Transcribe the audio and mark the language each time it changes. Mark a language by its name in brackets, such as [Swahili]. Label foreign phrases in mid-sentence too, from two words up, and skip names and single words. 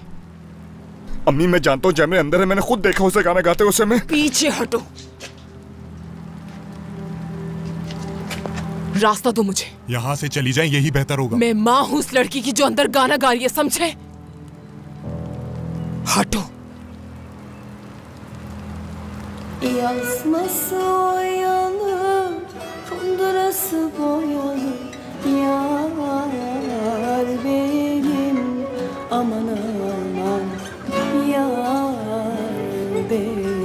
[Hindi] अम्मी मैं जानता हूँ जैमरे अंदर है। मैंने खुद देखा उसे गाना गाते उसे। मैं पीछे हटो। रास्ता दो मुझे। यहाँ से चली जाए यही बेहतर होगा। मैं माँ हूं उस लड़की की जो अंदर गाना गा रही है, समझे? हटो। [Turkish] Yazması oyalı, kundurası boyalı. Yar benim, aman aman. Yar benim.